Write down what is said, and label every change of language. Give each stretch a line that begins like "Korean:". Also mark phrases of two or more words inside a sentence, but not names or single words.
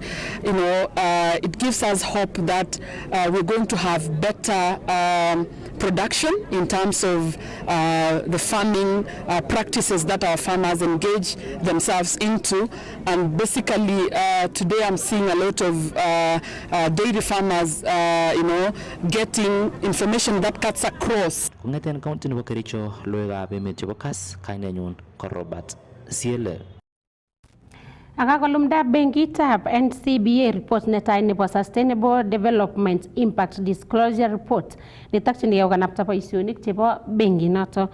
English: You know, it gives us hope that we're going to have better production in terms of the farming practices that our farmers engage themselves into. And basically today I'm seeing a lot of dairy farmers getting information that cuts across.
Kalenjin: Kong'eten county nebo Kericho, logoiwekab emet chebo Kass, kainenyun ko Robert Siele. Akakolumda benkitab NCBA report netai nebo Sustainable Development Impact Disclosure Report netokyingei kokanapta boisionik chebo benkinoto.